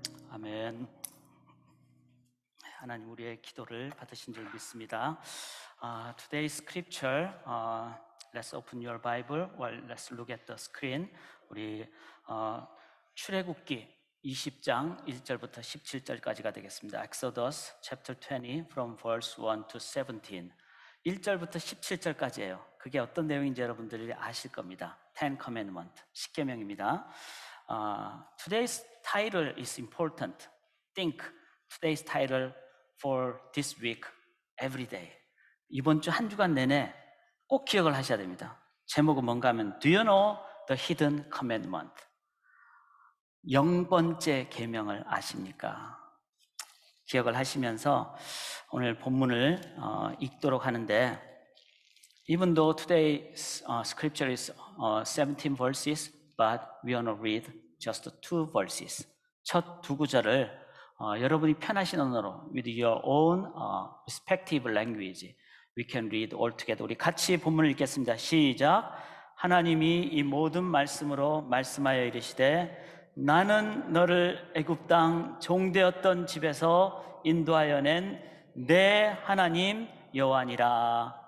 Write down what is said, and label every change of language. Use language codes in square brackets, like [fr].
[ko] 아멘. 하나님 우리의 기도를 받으신 줄 믿습니다. [en] Today's scripture, let's open your Bible or let's look at the screen. [ko] 우리 출애굽기 20장 1절부터 17절까지가 되겠습니다. [en] Exodus chapter 20 from verse 1 to 17. [ko] 1절부터 17절까지예요. 그게 어떤 내용인지 여러분들이 아실 겁니다. [en] Ten Commandment, [ko] 10계명입니다. [en] Today's title is important. Think today's title for this week, every day. [ko] 이번 주 한 주간 내내 꼭 기억을 하셔야 됩니다. 제목은 뭔가 하면 [en] Do you know the hidden commandment? [ko] 0번째 계명을 아십니까? 기억을 하시면서 오늘 본문을 읽도록 하는데, [en] even though today's scripture is 17 verses, but we want to read just 2 verses. [ko] 첫 두 구절을 여러분이 편하신 언어로 [en] with your own respective language we can read all together. [ko] 우리 같이 본문을 읽겠습니다. 시작. 하나님이 이 모든 말씀으로 말씀하여 이르시되 나는 너를 애굽 땅 종되었던 집에서 인도하여 낸 내 하나님 여호와니라.